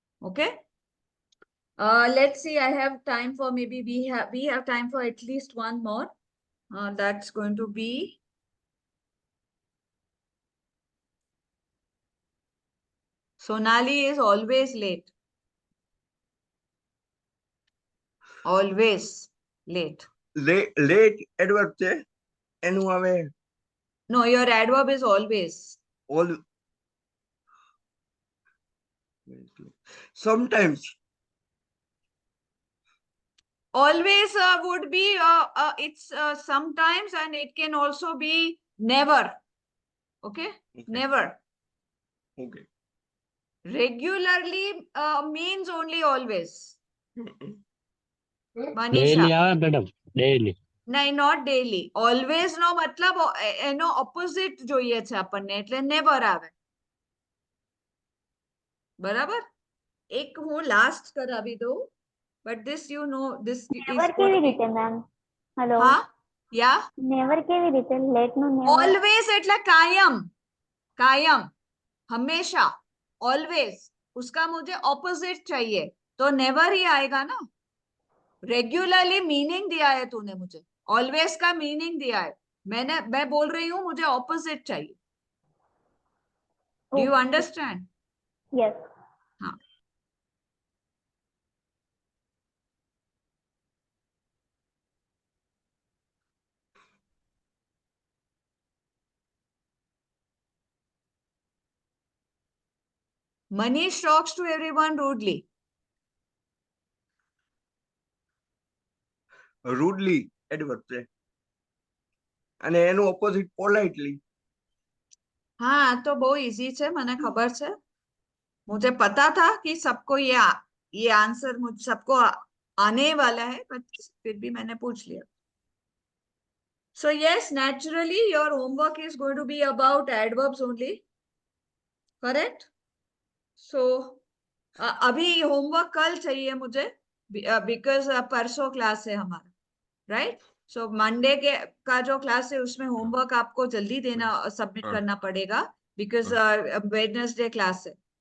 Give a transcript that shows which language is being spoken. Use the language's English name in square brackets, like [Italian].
[English] Okay? Let's see. I have time for maybe we have time for at least one more. That's going to be Sonali is always late. Always late. [Gujarati] Late adverb છે એનું આવે [English] No, your adverb is always. All sometimes Always would be, it's sometimes, and it can also be never. Okay? Never. Okay Regularly means only always. Manisha. [Gujarati] Daily આવે madam, daily. નહીં, [English] not daily. [Gujarati] Always નો મતલબ એનો opposite જોઈએ છે આપણને, એટલે never આવે. બરાબર? એક હું last કરાવી દઉં. [English] But this you know, this never is [Gujarati] કેવી રીતે મેમ? હેલો, હા? Yeah? નેવર કેવી રીતે? લેટ નું નેવર Always એટલે કાયમ. [Hindi] कायम, हमेशा, ऑलवेज. उसका मुझे ऑपोजिट चाहिए तो नेवर ही आएगा ना. रेगुलरली मीनिंग दिया है तूने मुझे, ऑलवेज का मीनिंग दिया है. मैं बोल रही हूँ मुझे ऑपोजिट चाहिए. [English] Do you understand? Yes. [Hindi] हाँ. [English] Manish talks to everyone rudely. [Gujarati] રૂડલી adverb છે અને એનું ઓપોઝિટ પોલાઇટલી. [Hindi] हाँ तो बहुत इजी है, मैंने खबर से. मुझे पता था कि सबको ये आंसर मुझ सबको आने वाला है, बट फिर भी मैंने पूछ लिया. [English] So yes, naturally your homework is going to be about adverbs only. Correct? [Hindi] So अभी होमवर्क कल चाहिए मुझे, [English] because [Hindi] परसों क्लास है हमारा, राइट? सो मंडे के का जो क्लास है उसमें होमवर्क आपको जल्दी देना, सबमिट हाँ. करना पड़ेगा, बिकॉज वेडनेसडे क्लास है.